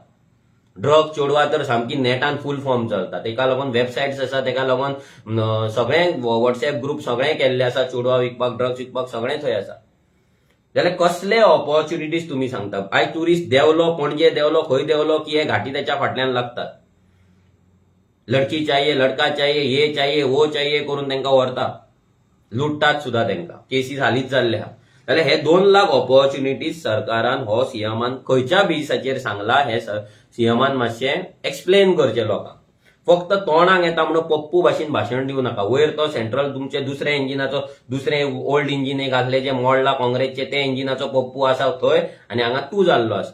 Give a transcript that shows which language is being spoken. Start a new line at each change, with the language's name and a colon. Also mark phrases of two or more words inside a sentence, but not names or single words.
Konkani: ड्रग चोडवा तर सामकी नेटान
English: full form
Konkani: चलता. तेका लागून वेबसायट्स आसा, तेका लागून सगळे
English: WhatsApp group
Konkani: सगळे केल्ले आसा. चोडवा विकपाक, ड्रग्स विकपाक सगळे थंय आसा. जाल्यार कसले ऑपॉर्च्युनिटीज तुम्ही सांगता? आयज टुरिस्ट देवलो, पणजे देवलो, खंय देवलो की हे घाटी त्याच्या फाटल्यान लागतात.
Hindi: लडकी चाहिए, लडका चाहिए, ये चाहिए, वो चाहिए
Konkani: करून त्यांना व्हरता, लुटतात सुद्धा त्यांना. केसीस हालीच जाल्ले आहा. जाल्यार हे 2 लाख ऑपॉर्च्युनिटीज सरकारान हो सीएमान खंयच्या बेसाचेर सांगला हे सीएमान मातशें एक्सप्लेन करचें लोकांक. फक्त तोंडाक येता म्हणून पप्पू भाशेन भाशण दिवं नाका. वयर तो सेंट्रल तुमचे दुसऱ्या इंजिनाचो, दुसरे
English: old engine
Konkani: एक आसले जे मोडला काँग्रेसचे, ते इंजिनाचो पप्पू आसा थंय, आनी हांगा तूं जाल्लो आसा.